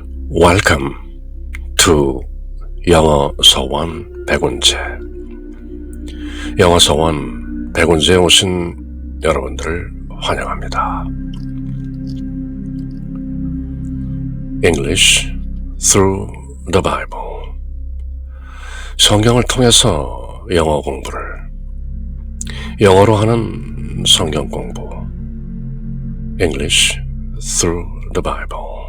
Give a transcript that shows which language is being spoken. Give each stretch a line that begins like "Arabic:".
English: Welcome to 영어 서원 백운재.
Korean: 영어 서원 백운재에 오신 여러분들을 환영합니다.
English: English through the Bible.
Korean: 성경을 통해서 영어 공부를, 영어로 하는 성경 공부.
English: English through the Bible.